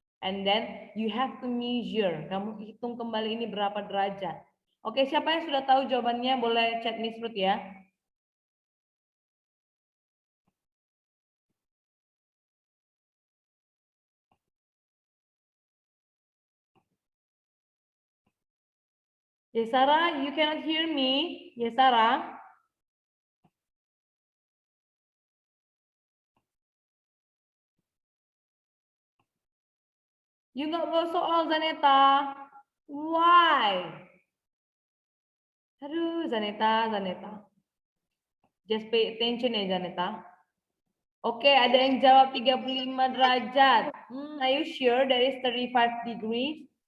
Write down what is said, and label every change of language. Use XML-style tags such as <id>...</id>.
<en>And then you have to measure.</en> <id>Kamu hitung kembali ini berapa derajat. Oke, siapa yang sudah tahu jawabannya boleh chat Miss Ruth ya.</id> <en>Yesara, you cannot hear me. Yesara.</en> <id>You nggak bawa soal, Zaneta.</id> <en>Why?</en> <id>Aduh, Zaneta.</id> <en>Just pay attention</en> <id>ya,</id> <en>Zaneta.</en> <id>Oke, ada yang jawab 35 derajat.</id> <en>Are you sure that is 35 degrees?</en>